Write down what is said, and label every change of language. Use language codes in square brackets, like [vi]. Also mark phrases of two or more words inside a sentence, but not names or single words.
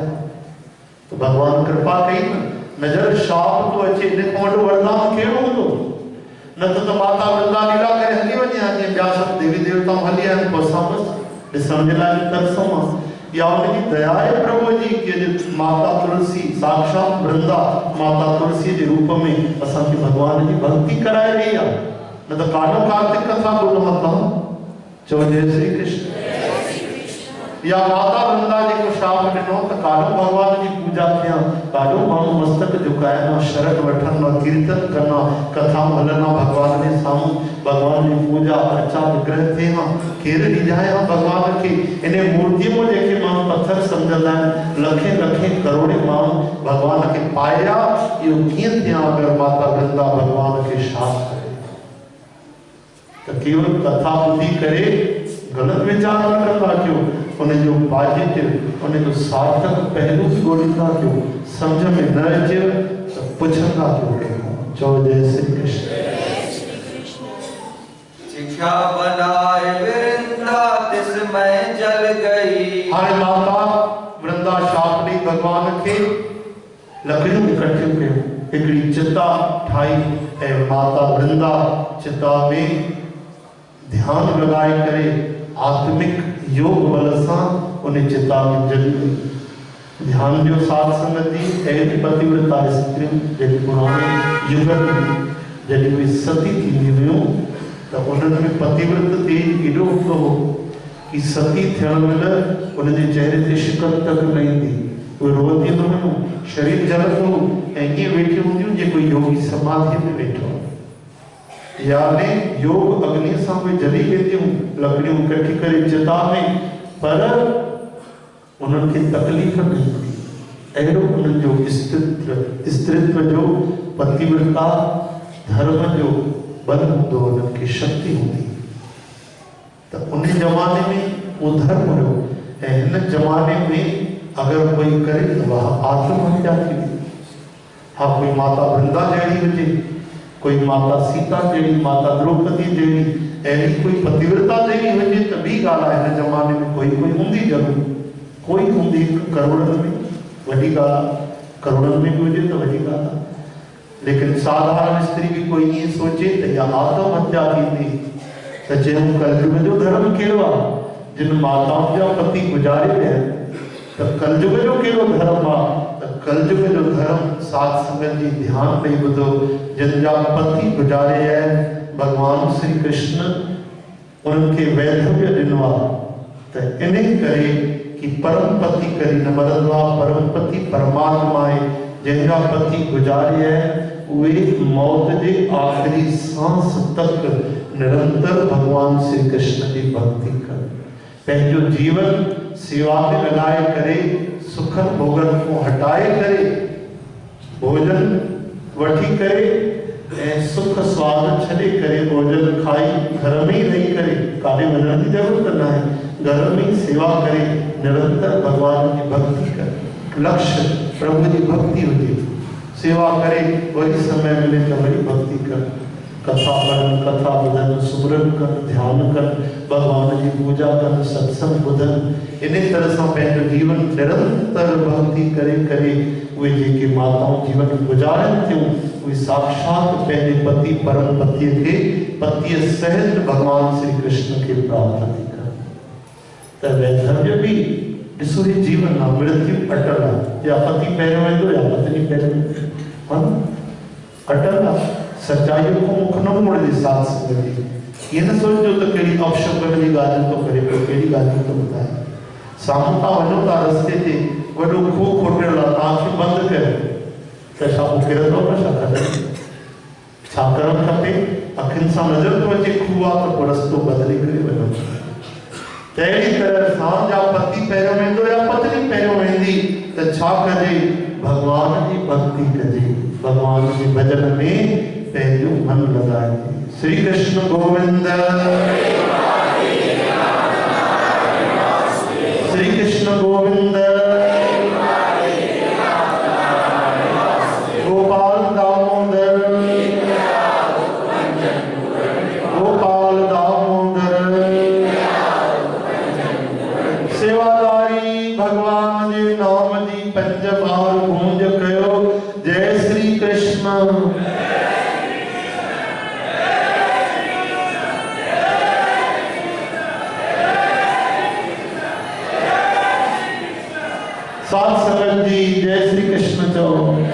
[sd] तो भगवान कृपा कई नजर शाप तो अचे, इन खां वॾो वरदान कहिड़ो हूंदो? न तो माता वृंदा लीला करे हली वञे, हाणे ॿिया सभु देवी देवताऊं हली आहिनि, पोइ असां बसि ॾिसण जे लाइ तरसूं आहे। या उनजी दया आहे प्रभु जी कि माता तुलसी साक्षात वृंदा माता तुलसी जे रूप में असांखे भगवान जी भक्ति कराए रही आहे। न तो काॾो कार्तिक कथा ॿुधो तव्हां। चओ जय श्री कृष्ण। या माता वृंदा जी को शाप ॾिनो त काॾो भगवान जी पूजा कयां, काॾो माण्हू मस्तक झुकाइनि, शरण वठनि, कीर्तन कनि, कथाऊं हलनि, भगवान जे साम्हूं भगवान जी पूजा अर्चा विग्रह थिए हां, केरु ॾिजाए हां भगवान खे। इन मूर्तिअ में जेके माण्हू पत्थर सम्झंदा आहिनि, लखे लखे करोड़े माण्हू भगवान खे पाया, इहो कीअं थियां अगरि माता वृंदा भगवान खे शाप करे। त केवल कथा ॿुधी करे ग़लति वीचार न कंदा कयो, उनजो पॉजिटिव, उनजो सार्थक पहलू भी ॻोल्हींदा कयो, सम्झ में न अचे त पुछंदा कयो। चओ जय श्री कृष्ण। शिक्षा बनाए वृंदा तिसमय जल गई। हाणे माता वृंदा शाप ॾेई भगवान खे लकड़ियूं इकट्ठियूं कयूं, हिकिड़ी चिता ठाही ऐं माता वृंदा चिता में ध्यान लगाए करे आत्मिक योग बल सां उन चिता में जल गई। ध्यान जो साथ संगत जी अहिड़ी पतिव्रता स्त्रियूं जेके पुराणे युगनि में जॾहिं कोई सती थींदी हुयूं त उन्हनि में पतिव्रत तेज एॾो हूंदो हो कि सती थियण महिल उनजे चहिरे ते शिकन तक न ईंदी, उहे रोअंदी न हुयूं, शरीर जलंदो ऐं ईअं वेठी हूंदियूं जे कोई योगी समाधि में वेठो, यानी योग अग्नि सां उहे जली वेंदियूं, लकड़ियूं इकट्ठी करे चिता में, पर उन्हनि खे तकलीफ़ न ईंदी। अहिड़ो उन्हनि जो स्त्रीत्व जो, पतिव्रता धर्म जो बल हूंदो, उन्हनि खे शक्ति हूंदी। त उन ज़माने में उहो धर्म हुयो ऐं हिन ज़माने में अगरि कोई करे त उहा आत्महत्या थी वेंदी। हा, कोई माता वृंदा जहिड़ी हुजे, कोई माता सीता जहिड़ी, माता द्रौपदी जहिड़ी अहिड़ी कोई पतिव्रता जहिड़ी हुजे त ॿी ॻाल्हि आहे, हिन ज़माने में कोई हूंदी ज़रूर, कोई हूंदी करोड़नि में, वॾी ॻाल्हि आहे, करोड़नि में बि हुजे त वॾी ॻाल्हि आहे। लेकिन साधारण स्त्री भी कोई ईअं सोचे त इहा आत्महत्या थींदी त चयूं कलयुग जो धर्म कहिड़ो आहे, जिन माताउनि जा पति गुज़ारे विया आहिनि, त कलयुग जो कहिड़ो धर्म आहे, त कलयुग जो धर्म साध संगत जी ध्यान ॾेई ॿुधो, जिन जा पति गुज़ारे विया आहिनि, भगवान श्री कृष्ण उन्हनि खे वैधव्य ॾिनो आहे त इन करे कि परम पति करी न मरंदो आहे, परम पति परमात्मा आहे, जंहिंजा पति गुज़ारे आहिनि उहे मौत जे आख़िरी सांस तक निरंतर भगवान [hi] श्री कृष्ण की भक्ति कर, [sd] पंहिंजो जीवन सेवा में लगाए करे, [hi] सुखन भोगन को हटाए करे, [sd] भोजन वठी करे ऐं सुख स्वाद छॾे करे भोजन खाई घर में ही रही करे, काॾे वञण जी ज़रूरत न आहे, घर में ही सेवा करे, निरंतर [hi] भगवान की भक्ति कर। [sd] लक्ष्य [hi] प्रभु की भक्ति [sd] हुजे, सेवा करे, [hi] वही समय मिले तो वही भक्ति कर, [sd] कथा पढ़न, कथा ॿुधन, सुमरन कर, ध्यान कर, [hi] भगवान की पूजा कर, [sd] सत्संग ॿुधन, इन तरह सां पंहिंजो जीवन निरंतर भक्ति करे करे उहे जेके माताऊं जीवन गुज़ारनि थियूं उहे साक्षात पंहिंजे पति परम पतिअ खे पतिअ सहित भगवान श्री कृष्ण के प्राप्त थी कर। त वैधव्य भी ॾिसो ही जीवन आहे, मृत्यु अटल आहे, या पति पहिरियों वेंदो या पत्नी पहिरियों, हाँ अटल आहे, [hi] सच्चाई को मुख न मोड़े [sd] साथ संगत [hi] ये न सोचो [sd] तो कहिड़ी अपशब्द जी ॻाल्हि तो करे पियो, कहिड़ी ॻाल्हि तो ॿुधाए, साम्हूं तां वञो था रस्ते ते वॾो खूह खोटियल आहे, तव्हांखे बंदि कयो त छा पोइ किरंदो न, छा करणु, छा करणु खपे, अखियुनि सां नज़र थो अचे खूह आहे त पोइ रस्तो बदिले करे वञो। अहिड़ी तरह सां जा पति पहिरियों वेंदो या पत्नी पहिरियों वेंदी त छा कजे, भगवान जी भक्ति कजे, [hi] भगवान के भजन में [sd] पंहिंजो मन लगाए। श्री कृष्ण गोविंद, श्री कृष्ण गोविंद, गोपाल दामोदर, गोपाल दामोदर, सेवादारी भगवान जी नाम जी 5 बार गूंज कयो, जय श्री कृष्ण। साथ संगत जी जय श्री कृष्ण चो।